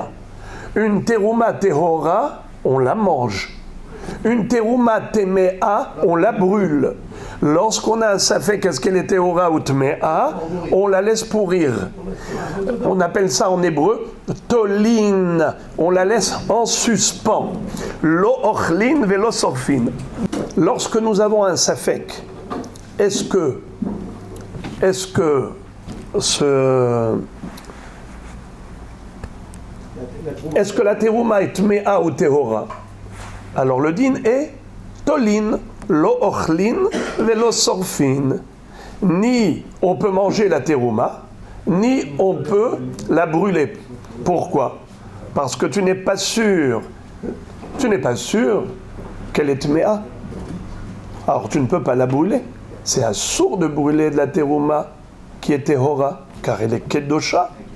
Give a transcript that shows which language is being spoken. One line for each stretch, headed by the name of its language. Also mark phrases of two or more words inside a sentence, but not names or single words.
French: Une
Hebrew: תרומה טהורה,
French: on la mange. Une
Hebrew: תרומה טמאה,
French: on la brûle. Lorsqu'on a un safek, est-ce qu'elle est tehora ou tméa, on la laisse pourrir. On appelle ça en hébreu tolin. On la laisse en suspens.
Hebrew: לא אוכלין ולא שורפין.
French: Lorsque nous avons un safek, est-ce que la terouma est tméa ou tehora? Alors le din est
Hebrew: תולין, לא אוכלין ולא שורפין.
French: Ni on peut manger la terouma, ni on peut la brûler. Pourquoi? Parce que tu n'es pas sûr qu'elle est tméa. Alors tu ne peux pas la brûler. C'est assourd de brûler de la terouma qui est tehora, car elle est kedosha.